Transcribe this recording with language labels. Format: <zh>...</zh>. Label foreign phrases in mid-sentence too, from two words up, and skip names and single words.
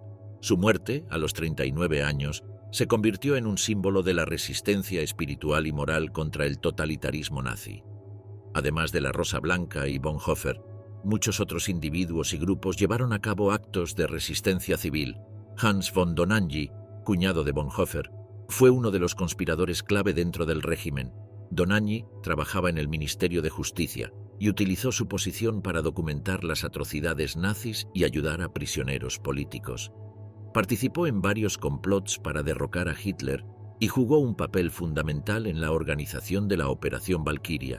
<es>Su muerte, a los 39 años, se convirtió en un símbolo de la resistencia espiritual y moral contra el totalitarismo nazi. Además de la Rosa Blanca y Bonhoeffer, muchos otros individuos y grupos llevaron a cabo actos de resistencia civil. Hans von Donangy, cuñado de Bonhoeffer, fue uno de los conspiradores clave dentro del régimen. Donangy trabajaba en el Ministerio de Justicia y utilizó su posición para documentar las atrocidades nazis y ayudar a prisioneros políticos. Participó en varios complots para derrocar a Hitler y jugó un papel fundamental en la organización de la Operación Valquiria.</es>